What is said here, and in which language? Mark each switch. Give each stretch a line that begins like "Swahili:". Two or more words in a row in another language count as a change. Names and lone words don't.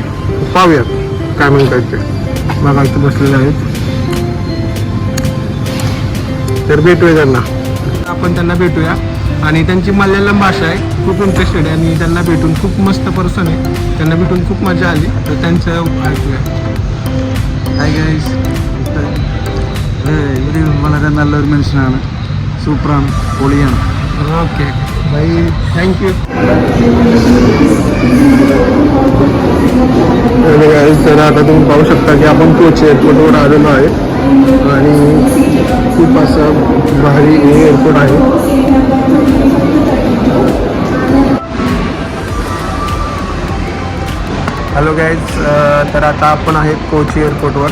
Marathi: पाहूयात काय म्हणतात ते. बघा इथे बसलेले आहेत, तर भेटूया त्यांना. आपण त्यांना भेटूया आणि त्यांची मल्याळम भाषा आहे, खूप इंटरेस्टेड आहे आणि त्यांना भेटून खूप मस्त पर्सन आहे, त्यांना भेटून खूप मजा आली. तर त्यांचं ऐकूया.
English: Hi guys,
Malayalam: ഇവർ വളരെ നല്ലൊരു മനുഷ്യനാണ്, സൂപ്പറാണ്, പൊളിയാണ്.
Marathi: ओके भाई, थँक्यू. तर आता तुम्ही पाहू शकता की आपण कोचवर आलेलो आहे. आणि खूप असं भारी एअरपोर्ट आहे.
English: Hello guys,
Marathi: तर आता आपण आहेत कोची एअरपोर्टवर.